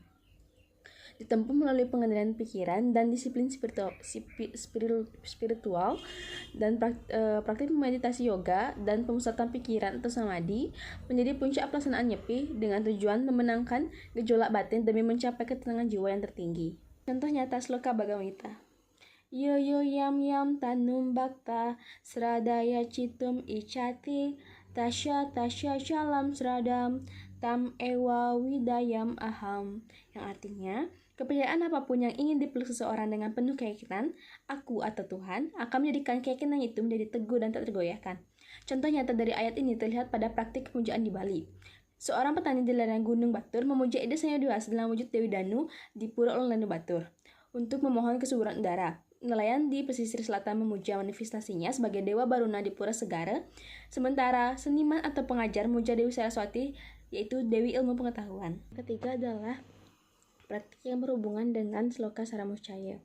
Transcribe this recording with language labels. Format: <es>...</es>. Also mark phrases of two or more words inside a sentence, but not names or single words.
<id>Ditempuh melalui pengendalian pikiran dan disiplin spiritual dan praktik meditasi yoga dan pemusatan pikiran atau samadhi menjadi puncak pelaksanaan Nyepi dengan tujuan memenangkan gejolak batin demi mencapai ketenangan jiwa yang tertinggi. Contoh nyata Sloka Bhagavad Gita.</id> <sa>Yo yo yam yam tanum bhakta sradaya citum icati tasya tasya shalam sradam tam ewa widayam aham,</sa> <id>yang artinya kepercayaan apapun yang ingin dipeluk seseorang dengan penuh keyakinan, aku atau Tuhan akan menjadikan keyakinan itu menjadi teguh dan tak tergoyahkan. Contoh nyata dari ayat ini terlihat pada praktik pemujaan di Bali. Seorang petani di lereng Gunung Batur memuja Ida Sang Hyang Widi dalam wujud Dewi Danu di Pura Ulanu Batur untuk memohon kesuburan udara. Nelayan di pesisir selatan memuja manifestasinya sebagai Dewa Baruna di Pura Segara, sementara seniman atau pengajar memuja Dewi Saraswati, yaitu Dewi Ilmu Pengetahuan. Ketiga adalah praktik yang berhubungan dengan Sloka Saramucaya.</id>